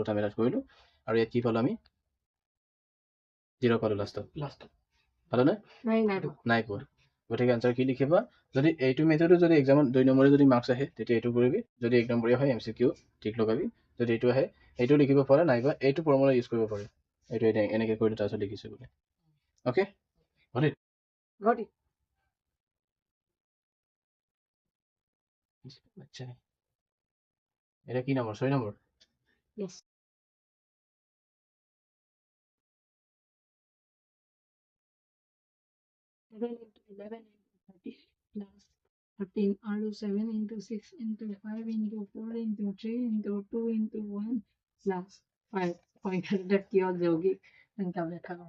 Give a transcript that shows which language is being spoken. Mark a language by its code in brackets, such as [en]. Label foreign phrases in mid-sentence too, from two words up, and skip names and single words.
[as] দুটা মেথড কৰিলোঁ আৰু ইয়াত কি পালোঁ আমি 0 পালোঁ লাষ্টত পালোঁ নাই পোৱা গতিকে আনচাৰ কি লিখিবা যদি এইটো মেথডো যদি এক্সামত 2 নম্বৰে যদি মাৰ্কছ আহে তেতিয়া এইটো কৰিবি যদি 1 নম্বৰীয়া হয় MCQ ঠিক লগাবি যদি এইটো আহে এইটো লিখিব পাৰা নাইবা এইটো ফৰ্মুলা ইউজ কৰিব পাৰে এইটো এনেকৈ কৰিলোঁ তাৰপিছত লিখিছোঁ বোলে অ'কে আচ্ছা এটা কি নম্বৰ 6 নম্বৰ [en] Yes. Seven into 11 into 30 plus 13 আৰু 7 into 6 into 5 into 4 into 3 into 2 into 1 plus 5 [as] সংখ্যাটোতে কিয় যৌগিক সংখ্যা ব্যাখ্যা কৰা